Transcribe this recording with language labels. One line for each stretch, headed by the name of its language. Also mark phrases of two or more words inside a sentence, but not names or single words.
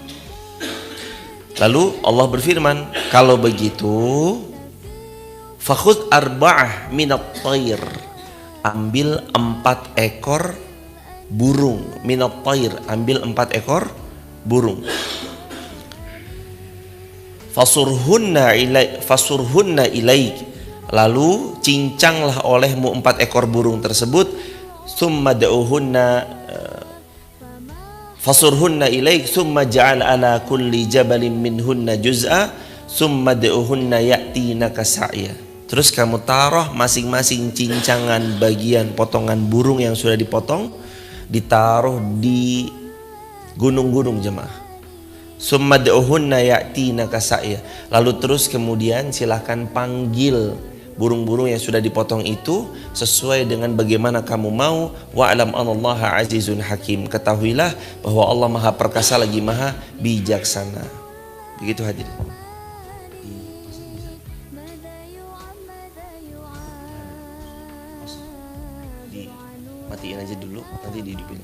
Indonesian: Lalu Allah berfirman, kalau begitu
Arabic: فخذ أربعة من الطير,
Indonesian: ambil 4 ekor burung.
Arabic: من الطير,
Indonesian: ambil 4 ekor burung.
Arabic: فصرهن إليك,
Indonesian: lalu cincanglah olehmu 4 ekor burung tersebut.
Arabic: ثم ادعهن فصرهن إليك ثم اجعل على كل جبل منهن جزءا ثم ادعهن يأتينك سعيا.
Indonesian: Terus kamu taruh masing-masing cincangan bagian potongan burung yang sudah dipotong, ditaruh di gunung-gunung jemaah.
Arabic: ثم ادعهن يأتينك سعيا.
Indonesian: Lalu terus kemudian silahkan panggil burung-burung yang sudah dipotong itu sesuai dengan bagaimana kamu mau.
Arabic: واعلم أن الله عزيز حكيم.
Indonesian: Ketahuilah bahwa Allah Maha Perkasa lagi Maha Bijaksana. Begitu hadirin. Matiin aja dulu, nanti dihidupin.